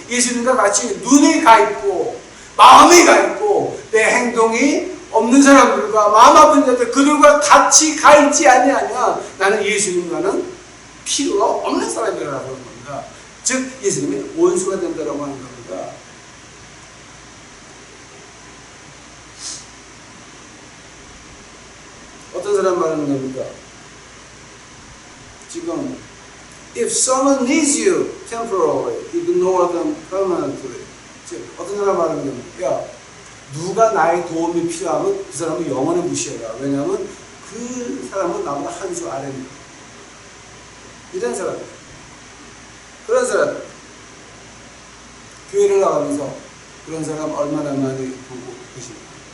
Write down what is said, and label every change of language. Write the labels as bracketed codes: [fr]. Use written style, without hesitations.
[ko] 예수님과 같이 눈이 가 있고 마음이 가 있고 내 행동이 없는 사람들과 마음 아픈 자들, 그들과 같이 가 있지 아니하면 나는 예수님과는 필요가 없는 사람이라고 하는 겁니다. 즉, 예수님이 원수가 된다고 하는 겁니다. 어떤 사람 말하는 겁니까? 지금 [en] if someone needs you temporarily, ignore them permanently. [ko] 즉, 어떤 사람 말하는 겁니까? 야, 누가 나의 도움이 필요하면 그 사람은 영원히 무시해라. 왜냐하면 그 사람은 나보다 한 수 아래입니다. 이런 사람, 그런 사람, 교회를 나가면서 그런 사람 얼마나 많이 보고 계십니까?